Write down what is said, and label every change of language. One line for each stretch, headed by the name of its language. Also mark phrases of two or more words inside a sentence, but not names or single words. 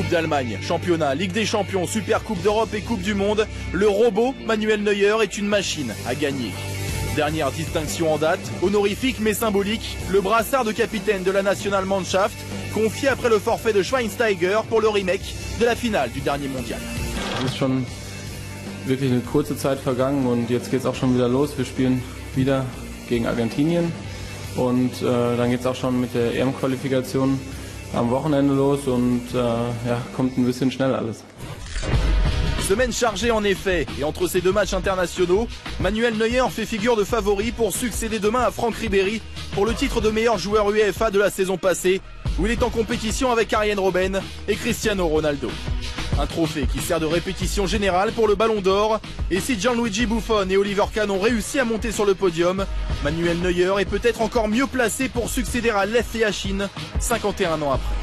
French: Coupe d'Allemagne, Championnat, Ligue des Champions, Super Coupe d'Europe et Coupe du Monde, le robot Manuel Neuer est une machine à gagner. Dernière distinction en date, honorifique mais symbolique, le brassard de capitaine de la Nationalmannschaft, confié après le forfait de Schweinsteiger pour le remake de la finale du dernier mondial.
German: Es ist schon wirklich eine kurze Zeit vergangen und jetzt geht es auch schon wieder los. Wir spielen wieder gegen Argentinien und dann geht es auch schon mit der EM-Qualifikation am Wochenende los und ja, kommt ein bisschen schnell alles.
French: Semaine chargée en effet, et entre ces deux matchs internationaux, Manuel Neuer fait figure de favori pour succéder demain à Franck Ribéry pour le titre de meilleur joueur UEFA de la saison passée, où il est en compétition avec Arjen Robben et Cristiano Ronaldo. Un trophée qui sert de répétition générale pour le Ballon d'Or, et si Gianluigi Buffon et Oliver Kahn ont réussi à monter sur le podium, Manuel Neuer est peut-être encore mieux placé pour succéder à Lev Yashin 51 ans après.